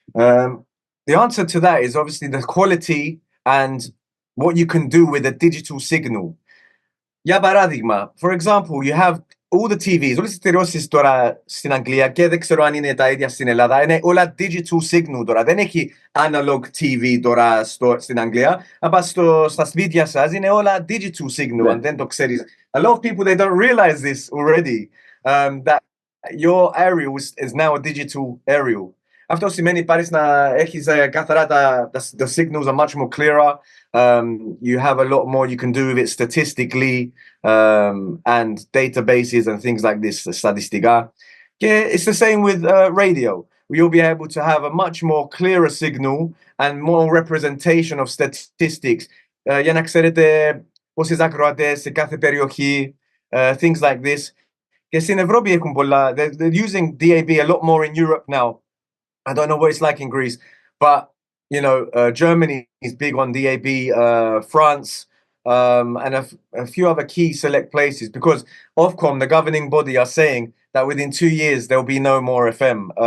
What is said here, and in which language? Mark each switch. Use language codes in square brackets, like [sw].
[en] The answer to that is obviously the quality and what you can do with a digital signal. [el] Για παράδειγμα, [en] for example, [el] you have all the TVs, όλες τις εταιρείες τώρα στην Αγγλία, και δεν ξέρω αν είναι τα ίδια στην Ελλάδα, είναι όλα [en] digital signal [el] τώρα. Δεν έχει analog TV τώρα στην Αγγλία, αλλά στα σπίτια σας είναι όλα [en] digital signal, [el] αν δεν το ξέρεις. [en] A lot of people, they don't realize this already, that your aerial is now a digital aerial. [el] Αυτό σημαίνει πάρεις να έχεις καθαρά [en] the signals are much more clearer. You have a lot more you can do with it statistically, and databases and things like this, [el] στατιστικά. Και [en] it's the same with radio. You'll be able to have a much more clearer signal and more representation of statistics. [el] Για να ξέρετε πόσες ακροατές σε κάθε περιοχή, [en] things like this. [el] Και στην Ευρώπη έχουν πολλά. [en] They're using DAB a lot more in Europe now. I don't know what it's like in Greece, but you know, Germany is big on DAB, France, and a few other key select places, because Ofcom, the governing body, are saying that within 2 years there will be no more FM.